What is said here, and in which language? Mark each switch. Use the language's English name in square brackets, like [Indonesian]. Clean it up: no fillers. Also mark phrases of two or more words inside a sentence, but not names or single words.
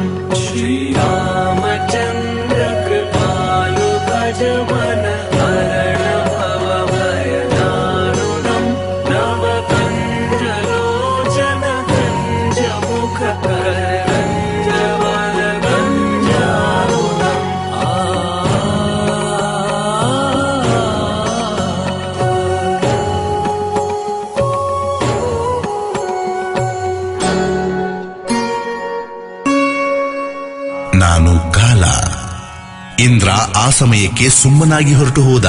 [Awadhi] श्रीरामचन्द्र कृपालु भज मन हरण भव भयदारुणम् नवकञ्जलोचन कञ्जमुख करगन्ध वरगन्धारुणम्. [Kannada] ನಾನು ಕಾಲ. ಇಂದ್ರ ಆ ಸಮಯಕ್ಕೆ ಸುಮ್ಮನಾಗಿ ಹೊರಟು ಹೋದ.